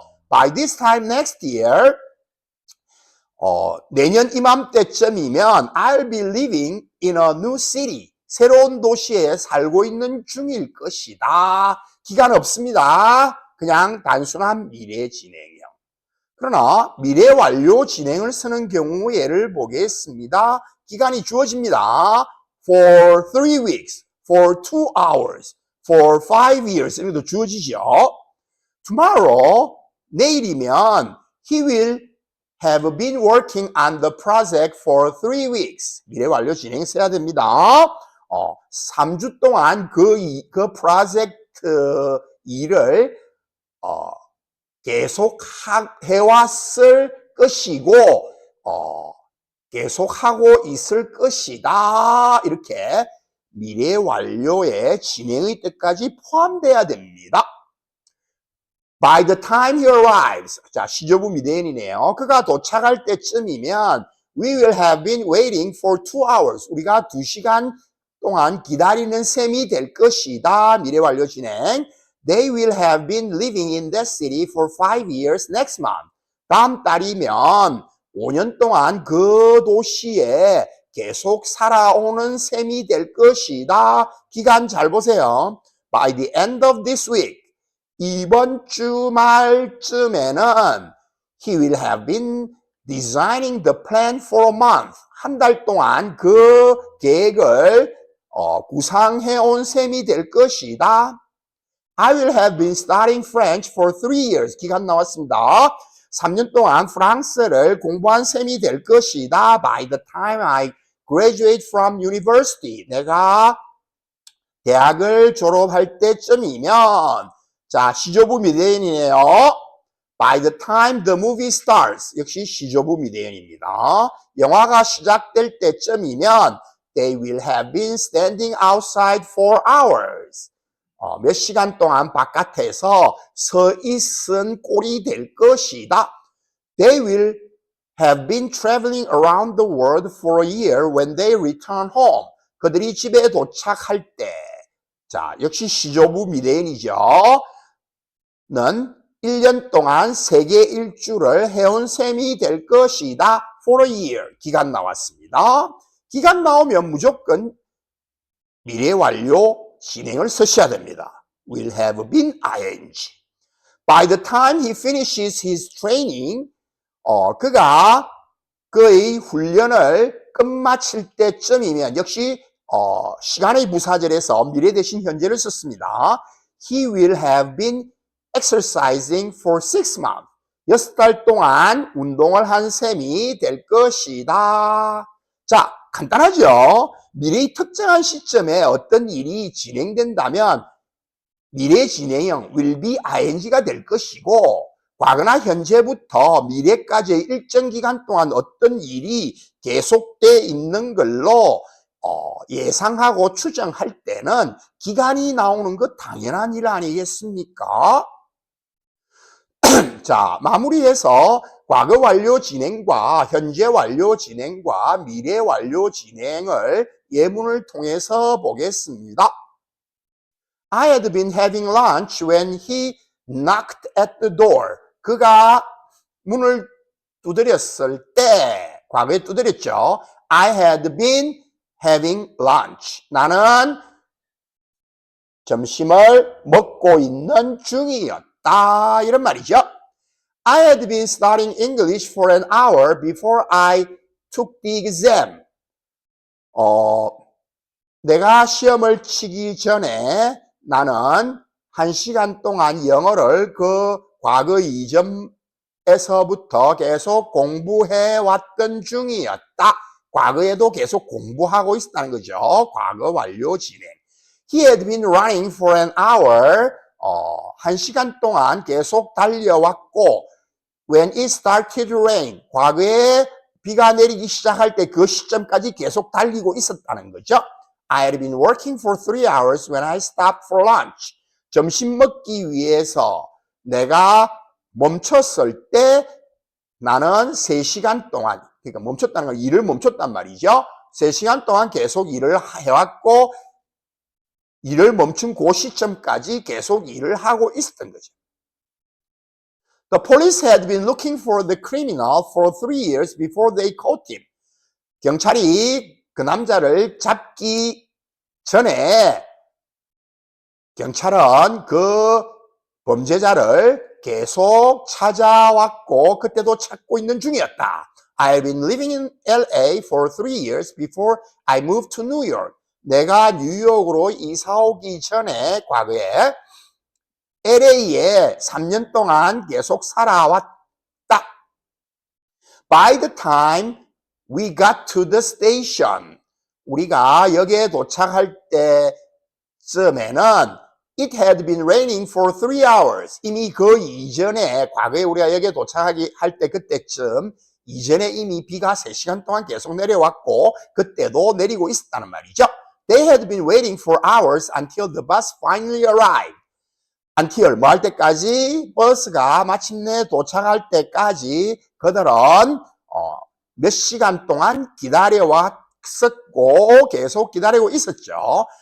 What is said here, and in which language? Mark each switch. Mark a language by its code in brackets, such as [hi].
[en] By this time next year, [ko] 내년 이맘때쯤이면 [en] I'll be living in a new city. [ko] 새로운 도시에 살고 있는 중일 것이다. 기간 없습니다. 그냥 단순한 미래 진행형. 그러나 미래 완료 진행을 쓰는 경우 예를 보겠습니다. 기간이 주어집니다. [en] For 3 weeks, for 2 hours, for 5 years [ko] 이렇게 주어지죠. [en] Tomorrow, [ko] 내일이면 [en] he will have been working on the project for 3 weeks. [ko] 미래 완료 진행 써야 됩니다. 3주 동안 그 프로젝트 일을 계속 해왔을 것이고 계속하고 있을 것이다. 이렇게 미래 완료의 진행의 뜻까지 포함돼야 됩니다. [en] By the time he arrives, [ko] 자 시조부 미대인이네요. 그가 도착할 때쯤이면 [en] we will have been waiting for 2 hours. [ko] 우리가 2시간 동안 기다리는 셈이 될 것이다. 미래 완료 진행. [en] They will have been living in that city for 5 years next month. [ko] 다음 달이면 5년 동안 그 도시에 계속 살아오는 셈이 될 것이다. 기간 잘 보세요. [en] By the end of this week, [ko] 이번 주말쯤에는 [en] he will have been designing the plan for a month. [ko] 한 달 동안 그 계획을 구상해온 셈이 될 것이다. [en] I will have been studying French for 3 years. [ko] 기간 나왔습니다. 3년 동안 프랑스를 공부한 셈이 될 것이다. [en] By the time I graduate from university. [ko] 내가 대학을 졸업할 때쯤이면 자, 시조부 미대인이네요. [en] By the time the movie starts. [ko] 역시 시조부 미대인입니다. 영화가 시작될 때쯤이면 [en] they will have been standing outside for hours. [ko] 몇 시간 동안 바깥에서 서 있은 꼴이 될 것이다. [en] They will have been traveling around the world for a year when they return home. [ko] 그들이 집에 도착할 때, 자, 역시 시조부 미대인이죠. 는 1년 동안 세계 일주를 해온 셈이 될 것이다. [en] For a year. [ko] 기간 나왔습니다. 기간 나오면 무조건 미래 완료 진행을 쓰셔야 됩니다. [en] Will have been ing. By the time he finishes his training, [ko] 그가 그의 훈련을 끝마칠 때쯤이면 역시 시간의 부사절에서 미래 대신 현재를 썼습니다. [en] He will have been exercising for 6 months. [ko] 6달 동안 운동을 한 셈이 될 것이다. 자, 간단하죠? 미래의 특정한 시점에 어떤 일이 진행된다면 미래 진행형 will be ing가 될 것이고 과거나 현재부터 미래까지의 일정 기간 동안 어떤 일이 계속돼 있는 걸로 예상하고 추정할 때는 기간이 나오는 것 당연한 일 아니겠습니까? 자, 마무리해서 과거 완료 진행과 현재 완료 진행과 미래 완료 진행을 예문을 통해서 보겠습니다. [en] I had been having lunch when he knocked at the door. [ko] 그가 문을 두드렸을 때, 과거에 두드렸죠. [en] I had been having lunch. [ko] 나는 점심을 먹고 있는 중이었다. 이런 말이죠. [en] I had been studying English for an hour before I took the exam. [ko] 내가 시험을 치기 전에 나는 1시간 동안 영어를 그 과거 이전에서부터 계속 공부해 왔던 중이었다. 과거에도 계속 공부하고 있었다는 거죠. 과거 완료 진행. [en] He had been running for an hour. [ko] 1시간 동안 계속 달려왔고 [en] when it started to rain. [ko] 과거에 비가 내리기 시작할 때 그 시점까지 계속 달리고 있었다는 거죠. [en] I had been working for 3 hours when I stopped for lunch. [ko] 점심 먹기 위해서 내가 멈췄을 때 나는 3시간 동안, 그러니까 멈췄다는 건 일을 멈췄단 말이죠. 3시간 동안 계속 일을 해왔고 일을 멈춘 그 시점까지 계속 일을 하고 있었던 거죠. [en] The police had been looking for the criminal for 3 years before they caught him. [ko] 경찰이 그 남자를 잡기 전에 경찰은 그 범죄자를 계속 찾아왔고 그때도 찾고 있는 중이었다. [en] I've been living in LA for 3 years before I moved to New York. [ko] 내가 뉴욕으로 이사 오기 전에 과거에 LA에 3년 동안 계속 살아왔다. [en] By the time we got to the station, [ko] 우리가 여기에 도착할 때쯤에는 [en] It had been raining for 3 hours. [ko] 이미 그 이전에 과거에 우리가 여기에 도착하기 할 때 그때쯤 이전에 이미 비가 3시간 동안 계속 내려왔고 그때도 내리고 있었다는 말이죠. [en] They had been waiting for hours until the bus finally arrived. [ko] until 뭐 할 때까지? 버스가 마침내 도착할 때까지 그들은 몇 시간 동안 기다려왔었고 계속 기다리고 있었죠.